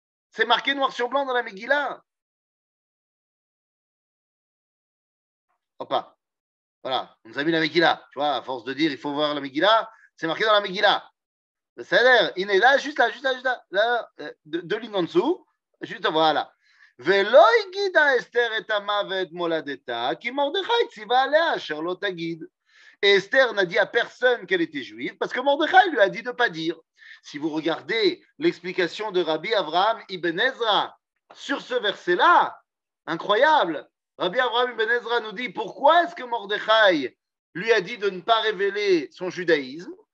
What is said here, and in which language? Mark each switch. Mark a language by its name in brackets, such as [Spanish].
[French] C'est marqué noir sur blanc dans la Megillah. Opa, voilà, on nous a mis la Megillah. Tu vois, à force de dire il faut voir la Megillah, c'est marqué dans la Megillah. Ça a l'air, il est là, juste là, deux lignes en dessous, juste voilà. [Hebrew] ולא הגידה אסתר את המוות מולדתה, כי מרדכי ציווה עליה אשר לא תגיד. [French] Et Esther n'a dit à personne qu'elle était juive, parce que Mordechai lui a dit de ne pas dire. Si vous regardez l'explication de Rabbi Avraham Ibn Ezra sur ce verset-là, incroyable, Rabbi Avraham Ibn Ezra nous dit pourquoi est-ce que Mordechai lui a dit de ne pas révéler son judaïsme?